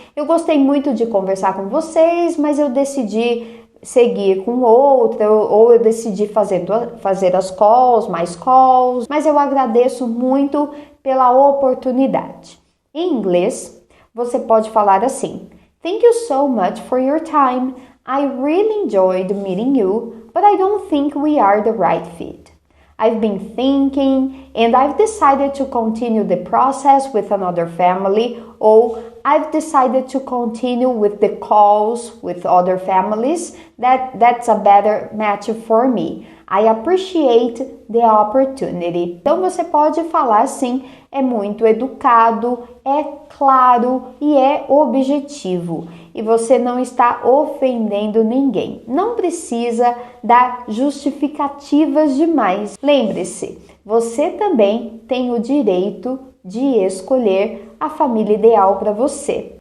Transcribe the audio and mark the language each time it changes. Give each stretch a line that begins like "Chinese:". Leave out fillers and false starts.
Portuguese: Eu gostei muito de conversar com vocês, mas eu decidi seguir com outra, ou eu decidi fazer as calls, mais calls, mas eu agradeço muito pela oportunidade. Em inglês, você pode falar assim:
English: Thank you so much for your time. I really enjoyed meeting you, but I don't think we are the right fit. I've been thinking and I've decided to continue the process with another family, or I've decided to continue with the calls with other families. That's a better match for me. I appreciate the opportunity.
Portuguese: Então você pode falar assim, é muito educado, é claro e é objetivo. E você não está ofendendo ninguém. Não precisa dar justificativas demais. Lembre-se, você também tem o direito de escolher a família ideal para você.